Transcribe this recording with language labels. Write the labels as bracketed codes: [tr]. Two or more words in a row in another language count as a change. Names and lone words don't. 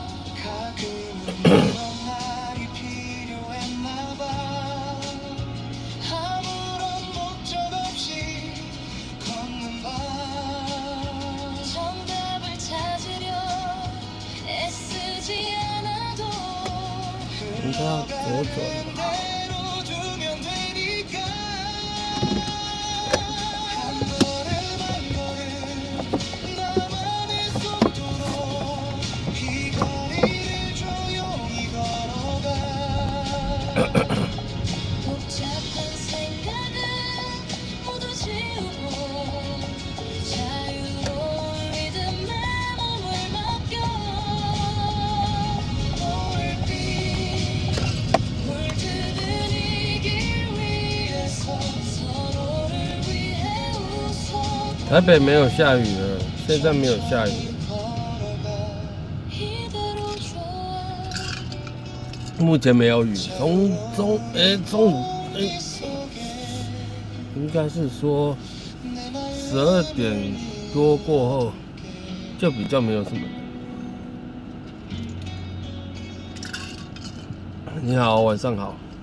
[ko] 가끔은 이런 날이 필요했나 봐 아무런 목적 없이 걷는 밤 정답을 찾으려 애쓰지 않아도 [zh] 应该要左转吧。 [ko] 대로 두면 되니까 한 걸음 한 걸음 나만의 속도로 이 거리를 조용히 걸어가 복잡한 생각은 모두 지우고 자유로운 리듬에 몸을 맡겨 노을빛 물드는 이 길 위에서 서로를 위해 웃어 [zh] 台北没有下雨了，现在没有下雨了， [ko] 걸어가 이대로 좋아. [zh] 目前没有雨。中午应该是说12点多过后就比较没有什么。你好，晚上好。